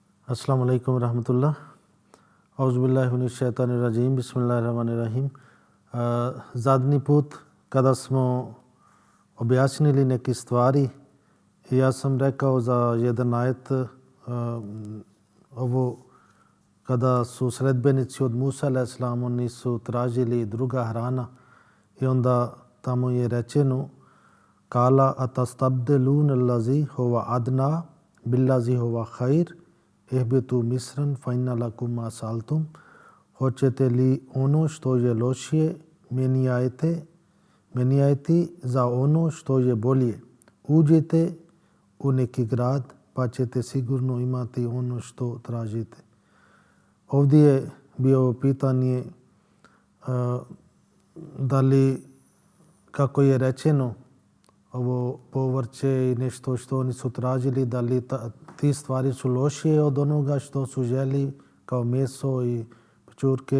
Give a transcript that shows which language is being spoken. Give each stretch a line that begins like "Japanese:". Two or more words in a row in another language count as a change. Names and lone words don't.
Arabic: السلام عليكم رحمة الله أعوذ بالله من الشيطان الرجيم بسم الله الرحمن الرحيم.
Serbian: Zadnji put kada smo objasnili neke stvari, ja sam rekao za jedan ajet ovo kada su sledbenici od Musa a.s. oni su tražili druga hrana i onda tamo je rečeno
Arabic: قال أتستبدلون الذي هو أدنى بالذي هو خير اهبطوا مصرا فإن لكم ما سألتم.
Serbian: Hoćete li ono što je lošije menjajte za ono što je bolje. Uđite u neki grad pa ćete sigurno imati ono što tražite. Ovdje je bio pitanje da li, kako je rečeno, ovo povrće i nešto što oni su tražili, da li ti stvari su lošije od onoga što su želi kao meso i pečurke.